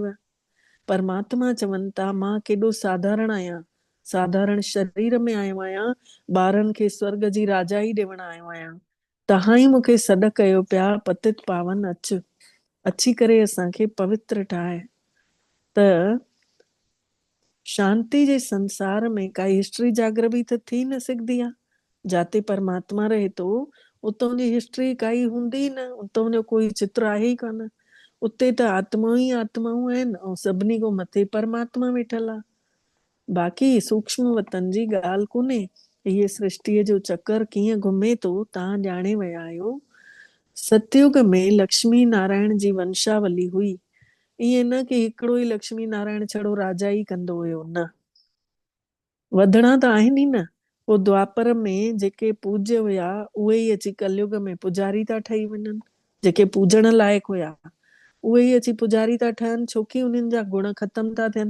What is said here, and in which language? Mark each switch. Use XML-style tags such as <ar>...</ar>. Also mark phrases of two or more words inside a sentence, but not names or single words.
<sd>परमात्मा चवनि था मां केॾो साधारण आहियां, साधारण शरीर में आयो आहियां, ॿारनि खे स्वर्ग जी राजाई ॾियण आयो आहियां। तव्हां ई मूंखे सॾु कयो पिया पतित पावन अची करे असांखे पवित्र ठाहे। त शांति जे संसार में काई हिस्ट्री जागृति त थी न सघंदी आहे। जाते परमात्मा रहे थो उतां जी हिस्ट्री काई हूंदी न, उतां जो कोई चित्र आहे ई कान। उते त आत्माऊं ई आत्माऊं आहिनि ऐं सभिनी खां मथे परमात्मा वेठल आहे। बाक़ी सूक्ष्म वतन जी ॻाल्हि कोन्हे। हीअ सृष्टिअ जो चकर कीअं घुमे थो तव्हां ॼाणे विया आहियो। सतयुग में लक्ष्मी नारायण जी वंशावली हुई। ईअं न की हिकिड़ो ई लक्ष्मी नारायण छड़ो राजा ई कंदो हुयो, न, वधणा त आहिनि ई न। पोइ द्वापर में जेके पूज्य हुया उहे ई अची कलयुग में पुजारी था ठही वञनि। जेके पूजण लाइक़ हुया उहे ई अची पुजारी था ठहनि, छोकी उन्हनि जा गुण ख़तम था थियनि।</sd>